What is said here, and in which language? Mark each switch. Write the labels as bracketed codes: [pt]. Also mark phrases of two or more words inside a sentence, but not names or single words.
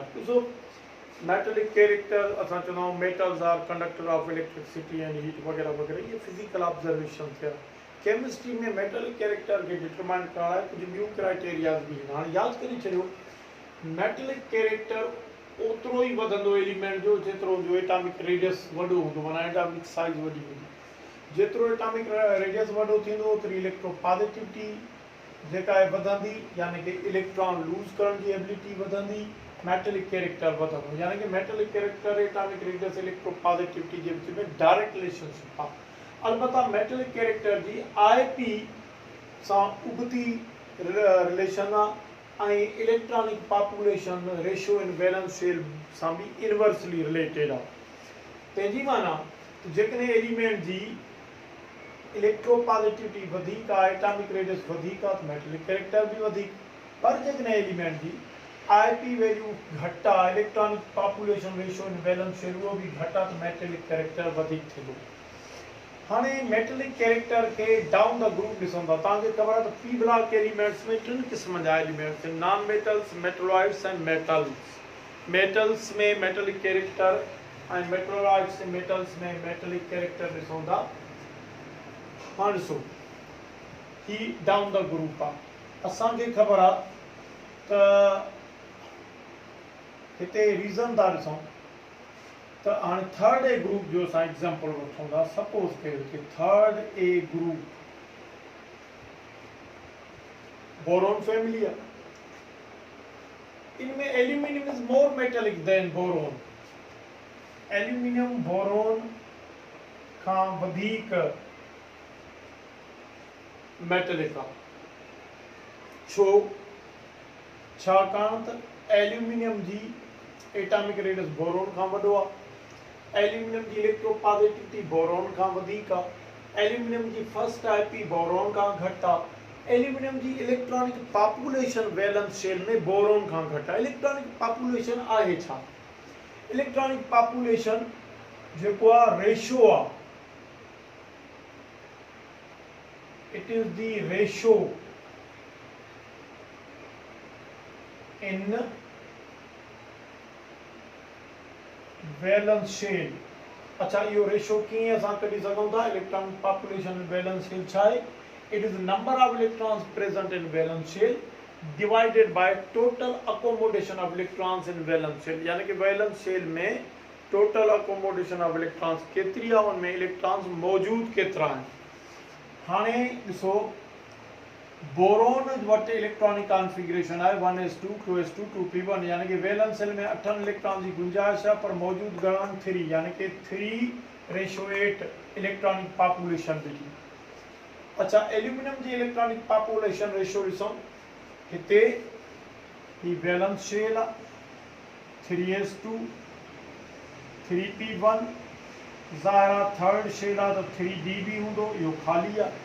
[sd] ॾिसो, [en] metallic character [sd] असां चवंदा आहियूं [en] metals are conductor of electricity and heat [sd] वग़ैरह वग़ैरह, ये [en] physical observation [sd] थिया। केमिस्ट्री में [en] metallic character [sd] खे डिटरमाइन करण लाइ कुझु ॿियूं क्राइटेरियाज़ बि आहिनि। हाणे यादि करे छॾियो, [en] metallic character [sd] ओतिरो ई वधंदो एलिमेंट जो जेतिरो जो [en] atomic radius [sd] वॾो हूंदो, माना [en] atomic size [sd] वॾी हूंदी। जेतिरो [en] atomic radius [sd] वॾो थींदो ओतिरी इलेक्ट्रोपॉजिटिविटी जेका आहे वधंदी, यानी कि [en] electron lose [sd] करण जी एबिलिटी वधंदी, [en] metallic character [sd] वधंदो, यानी कि [en] metallic character atomic radius electropositivity [sd] जे विच में [en] direct relationship [sd] आहे। अलबत्ता [en] metallic character [sd] जी IP सां उबती रिलेशन आहे ऐं [en] electronic population ratio in valence shell [sd] सां बि [en] inversely related [sd] आहे। तंहिंजी माना जेकॾहिं एलिमेंट जी इलेक्ट्रोपॉजिटिविटी वधीक आहे, [en] atomic radius [sd] वधीक आहे, त [en] metallic character [sd] बि वधीक, पर जेकॾहिं एलिमेंट जी [en] IP value [sd] घटि आहे, [en] electronic population ratio in valence shell [sd] उहो बि घटि आहे, त [en] metallic character [sd] वधीक थींदो। हाणे [en] metallic character [sd] के [en] down the group [sd] ॾिसूं था। तव्हांखे ख़बर आहे त [en] p block elements [sd] में 3 क़िस्म जा एलिमेंट्स आहिनि, [en] non metals, metalloids and metals. [sd] मेटल्स में [en] metallic character [sd] ऐं [en] metalloids metals [sd] में [en] metallic character [sd] ॾिसूं था। हाणे ॾिसो ही [en] down the group [sd] आहे। असांखे ख़बर आहे त हिते रीज़न था ॾिसूं त हाणे [en] third A group [sd] जो असां एग्जाम्पल वठूं था। सपोज कयो कि [en] third A group boron family [sd] आहे। [en] इनमें aluminium is more metallic than boron. [sd] एल्यूमिनियम बोरोन खां वधीक मेटेलिक आहे। छो? छाकाणि त एल्यूमिनियम जी [en] atomic radius [sd] बोरोन खां वॾो आहे। एल्यूमिनियम की इलेक्ट्रोपॉजिटिविटी बोरोन खां वधीक आहे। एल्यूमिनियम की [en] first IP [sd] बोरोन खां घटि आहे। एल्यूमिनियम की [en] electronic population valence shell [sd] में बोरोन खां घटि आहे। [en] electronic population [sd] आहे छा? [en] electronic population [sd] जेको आहे रेशो आहे, [en] it is the ratio in valence shell. [sd] अच्छा, इहो रेशो कीअं असां कढी सघूं था? [en] electronic population valence shell [sd] छा आहे? [en] it is number of electrons present in valence shell divided by total accommodation of electrons in valence shell. [sd] यानी कि [en] valence shell [sd] में [en] total accommodation of electrons [sd] केतिरी आहे, उनमें इलेक्ट्रॉन्स मौजूद केतिरा आहिनि। हाणे ॾिसो, बोरोन वटि [en] electronic configuration [sd] आहे 1s2 2s2 2p1, यानी कि [en] valence shell [sd] में 8 इलेक्ट्रॉन [hi] की गुंजाइश है, [sd] पर मौजूद घणा 3, यानी कि 3:8 [en] electronic population [sd] ॾिठी। अच्छा, एल्यूमिनियम की [en] electronic population ratio [sd] ॾिसूं। हिते ही [en] valence shell [sd] आहे 3s2 3p1, ज़ाहिर आहे [en] third shell [sd] आहे त 3d हूंदो, इहो ख़ाली आहे।